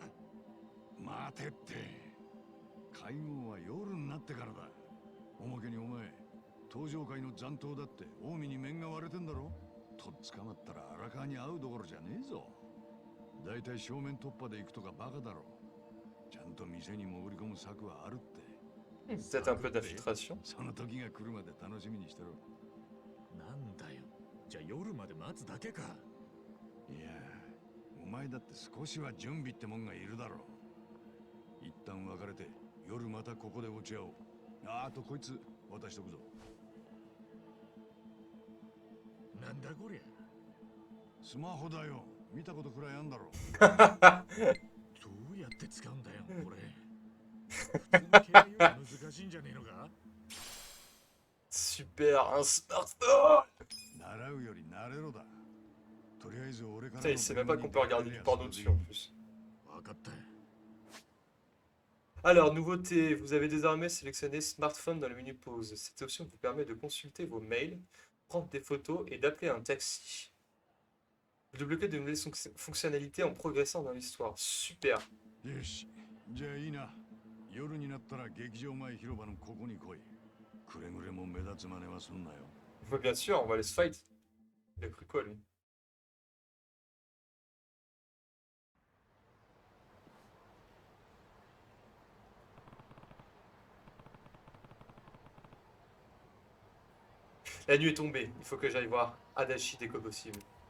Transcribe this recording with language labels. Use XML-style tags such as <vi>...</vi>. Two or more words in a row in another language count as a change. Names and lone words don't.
<ja>待てって。会合は夜になってからだ。おまけにお前、 登場界の残党だって近江に面が割れてんだろ。とっ捕まったら荒川に会うどころじゃねえぞ。だいたい正面突破で行くとかバカだろ。ちゃんと店に潜り込む策はあるって。</ja> <fr>Peut-être un peu d'infiltration.</fr> <ja>その時が来るまで楽しみにしてろ。なんだよ。じゃあ夜まで待つだけか。いや、お前だって少しは準備ってもんがいるだろう。一旦別れて夜またここで落ち合おう。あとこいつ渡しとくぞ。なんだこりゃ。スマホだよ。見たことくらいあんだろ。どうやって使うんだよこれ。普通の携帯より難しいんじゃねえのか。</ja> <fr>Super, un smartphone!</fr> <ja>習うより慣れろだ。とりあえず俺から</ja> <fr>Putain, il sait même pas qu'on peut regarder du porno dessus en plus.</fr> <ja>わかった。</ja> <fr>Alors, nouveauté, vous avez désormais sélectionné smartphone dans le menu pause. Cette option vous permet de consulter vos mails, prendre des photos et d'appeler un taxi. Vous débloquez de nouvelles fonctionnalités en progressant dans l'histoire. Super.</fr> <ja>よし、じゃあいいな。夜になったら劇場前広場のここに来い。くれぐれも目立つ真似はすんなよ。</ja> <fr>Mais bien sûr, on va aller se fight. Il a cru quoi, lui? La nuit est tombée, il faut que j'aille voir Adachi dès que possible.</fr>